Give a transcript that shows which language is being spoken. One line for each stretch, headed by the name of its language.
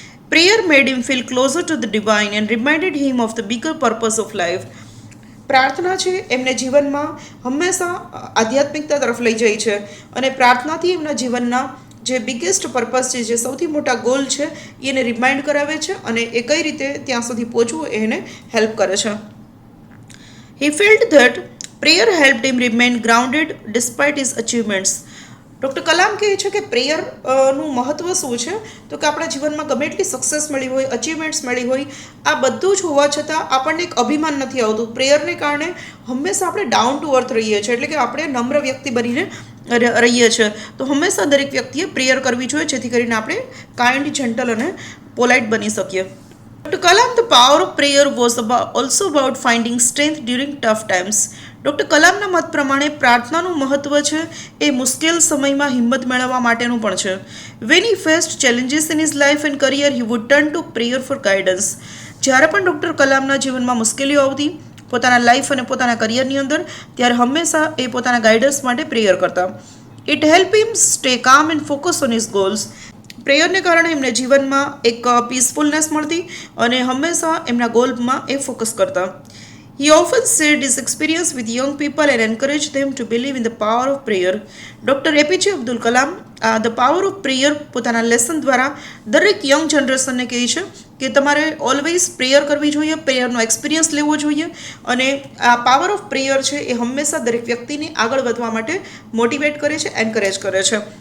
English: Prayer made him feel closer to the divine and reminded him of the bigger purpose of life.
Gujarati: પ્રાર્થના છે એમને જીવનમાં હંમેશા આધ્યાત્મિકતા તરફ લઈ જાય છે અને પ્રાર્થનાથી એમના જીવનના જે બિગેસ્ટ પર્પઝ છે, જે સૌથી મોટા ગોલ છે એને રિમાઇન્ડ કરાવે છે અને એ કઈ રીતે ત્યાં સુધી પહોંચવું એને હેલ્પ કરે છે.
English: He felt that prayer helped him remain grounded despite his achievements.
Gujarati: Doctor Kalam કહે છે કે પ્રેયરનું મહત્ત્વ શું છે, તો કે આપણા જીવનમાં ગમે એટલી સક્સેસ મળી હોય, અચીવમેન્ટ્સ મળી હોય, આ બધું જ હોવા છતાં આપણને એક અભિમાન નથી આવતું. પ્રેયરને કારણે હંમેશા આપણે ડાઉન ટુ અર્થ રહીએ છીએ, એટલે કે આપણે નમ્ર વ્યક્તિ બનીને રહીએ છીએ. તો હંમેશા દરેક વ્યક્તિએ પ્રેયર કરવી જોઈએ, જેથી કરીને આપણે કાઇન્ડ, જેન્ટલ અને પોલાઇટ બની શકીએ.
English: Dr. Kalam, the power of prayer was also about finding strength during tough times.
Gujarati: Doctor કલામના મત પ્રમાણે પ્રાર્થનાનું મહત્ત્વ છે એ મુશ્કેલ સમયમાં હિંમત મેળવવા માટેનું પણ છે.
English: When he faced challenges in his life and career, he would turn to prayer for guidance.
Gujarati: જ્યારે પણ ડૉક્ટર કલામના જીવનમાં મુશ્કેલીઓ આવતી પોતાના લાઈફ અને પોતાના કરિયરની અંદર, ત્યારે હંમેશા એ પોતાના ગાઈડન્સ માટે પ્રેયર કરતા.
English: It helped him stay calm and focus on his goals.
Gujarati: પ્રેયરને કારણે એમને જીવનમાં એક પીસફુલનેસ મળતી અને હંમેશા એમના ગોલમાં એ ફોકસ કરતા.
English: He often shared his experience with young people and encouraged them to believe in the power of prayer.
Gujarati: Doctor APJ Abdul Kalam the power of prayer પોતાના લેસન દ્વારા દરેક યંગ જનરેશનને કહે છે કે તમારે ઓલવેઝ પ્રેયર કરવી જોઈએ, પ્રેયરનો એક્સપિરિયન્સ લેવો જોઈએ અને આ પાવર ઓફ પ્રેયર છે એ હંમેશા દરેક વ્યક્તિને આગળ વધવા માટે મોટિવેટ કરે છે, એન્કરેજ કરે છે.